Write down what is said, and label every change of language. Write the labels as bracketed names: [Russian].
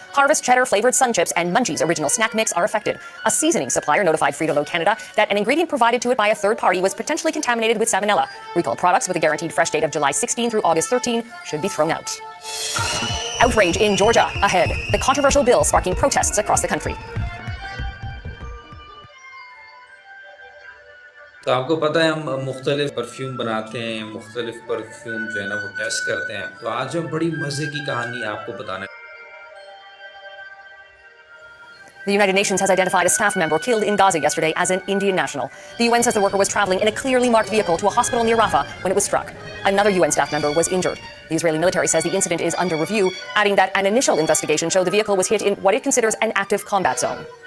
[English] Harvest Cheddar flavored Sun Chips and Munchies Original Snack Mix are affected. A seasoning supplier notified Frito-Lay Canada that an ingredient provided to it by a third party was potentially contaminated with salmonella. Recalled products with a guaranteed fresh date of July 16 through August 13 should be thrown out. Outrage in Georgia ahead. The controversial bill sparking protests across the country. [Hindi] तो आपको पता है हम मुख्तलिफ perfume बनाते हैं, मुख्तलिफ perfume जो है ना वो टेस्ट करते हैं। तो आज हम बड़ी मज़े की कहानी आपको बताने। [English] The United Nations has identified a staff member killed in Gaza yesterday as an Indian national. The UN says the worker was traveling in a clearly marked vehicle to a hospital near Rafah when it was struck. Another UN staff member was injured. The Israeli military says the incident is under review, adding that an initial investigation showed the vehicle was hit in what it considers an active combat zone.